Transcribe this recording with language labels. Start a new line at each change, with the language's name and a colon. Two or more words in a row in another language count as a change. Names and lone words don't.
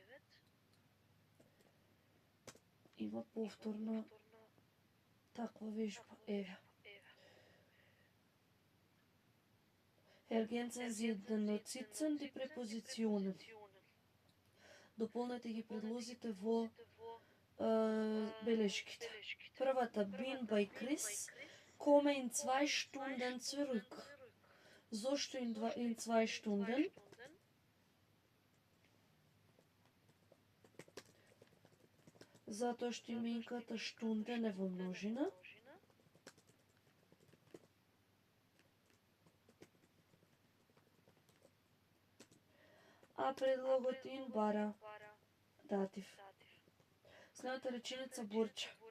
Macedonian: Има повторна таква вежба. Еве.
German: Ergänzen Sie den Notizen die Präpositionen.
Macedonian: Дополнете ги предлозите во белешките. Првата,
German: bin bei Chris, komme in 2 Stunden zurück. Зошто in 2 Stunden?
Macedonian: Затоа што именката Stunden е во множина. А предлогот in бара датив. Следната реченица бурча.